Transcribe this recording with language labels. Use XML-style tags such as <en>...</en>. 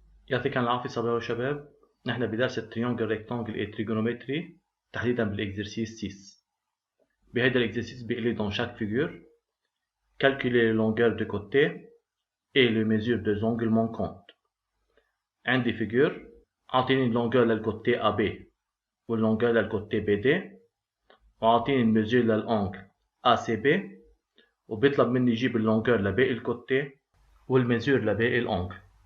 <ar>يعطيكم العافية صباح وشباب. نحن بدرس التريونجل ريكتانجل اي تريجونومتري تحديدا بالاكزرسيس 6. بهذا الاكزرسيس بيقول لي</ar> <fr>dans chaque figure calculer les longueurs de côté et les mesures des angles manquantes.</fr> <ar>عندي figure أعطيني اللونجeur للكوتي AB واللونجeur للكوتي BD وأعطيني الميزور للأنجل ACB وبيطلب مني يجيب اللونجeur لباقي الكوتي والميزور لباقي الأنجل.</ar>